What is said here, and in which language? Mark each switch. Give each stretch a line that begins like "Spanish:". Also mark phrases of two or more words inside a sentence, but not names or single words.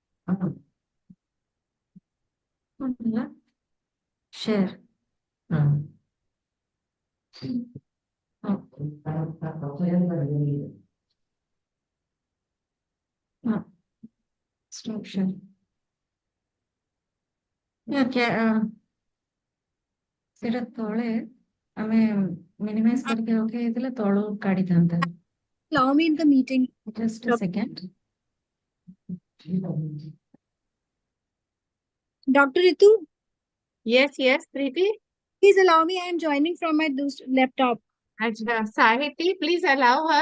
English: Share. Stop share.
Odia: ସେଟା ତଳେ ଆମେ ମିନିମାଇଜ କରିକି ରଖି ଦେଇଥିଲେ ତଳୁ କାଢିଥାନ୍ତା.
English: Allow me in the meeting. Just a second. Dr. Ritu, Yes, Preeti. please allow me. I am joining from my laptop. Ajha, Sahiti, please allow her.